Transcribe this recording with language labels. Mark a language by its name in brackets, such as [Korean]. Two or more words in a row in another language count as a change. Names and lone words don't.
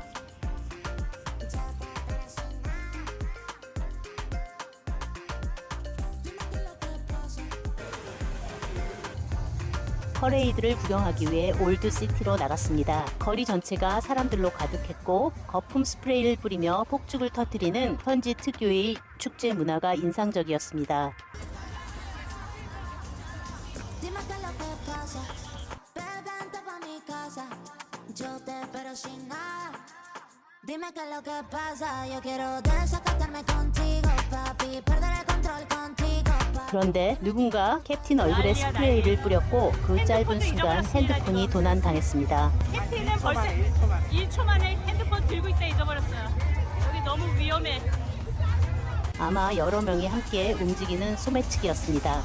[Korean] 퍼레이드를 구경하기 위해 올드시티로 나갔습니다. 거리 전체가 사람들로 가득했고 거품 스프레이를 뿌리며 폭죽을 터뜨리는 현지 특유의 축제 문화가 인상적이었습니다. [Spanish] Dime qué es lo que pasa, bebé, vente pa' mi casa, yo te espero sin nada. Dime qué es lo que pasa, yo quiero desacatarme contigo, papi, perder el control contigo, papi. [Korean] 그런데 누군가 캡틴 얼굴에 스프레이를 뿌렸고 그 짧은 순간 핸드폰이 도난당했습니다. 캡틴은 벌써 1초 만에 핸드폰 들고 있다 잊어버렸어요. 여기 너무 위험해. 아마 여러 명이 함께 움직이는 소매치기였습니다.